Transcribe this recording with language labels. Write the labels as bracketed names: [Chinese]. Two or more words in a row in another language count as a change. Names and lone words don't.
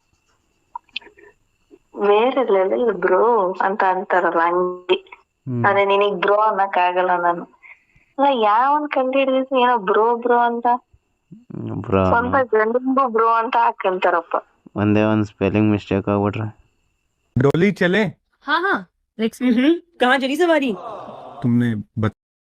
[Kannada] ಬೇರೆ [English] level bro [Kannada] ಅಂತ ಅಂತಾರಲ್ಲ ಹಂಗೆ. ಅದೇ ನಿನಗ್ ಬ್ರೋ ಅನ್ನಕ್ ಆಗಲ್ಲ ನಾನು. ಯಾವನ್ ಕಂಡು ಹಿಡಿದಿದ್ದು ಏನೋ ಬ್ರೋ ಅಂತ. ಸ್ವಂತ ಗಂಡಿಗೂ ಬ್ರೋ ಅಂತ ಹಾಕಂತಾರಪ್ಪ. ಒಂದೇ ಒಂದ್ [English] spelling mistake [Kannada] ಆಗ್ಬಿಟ್ರೆ [Hindi] डोली चले। हाँ हाँ, कहाँ चली सवारी? तुमने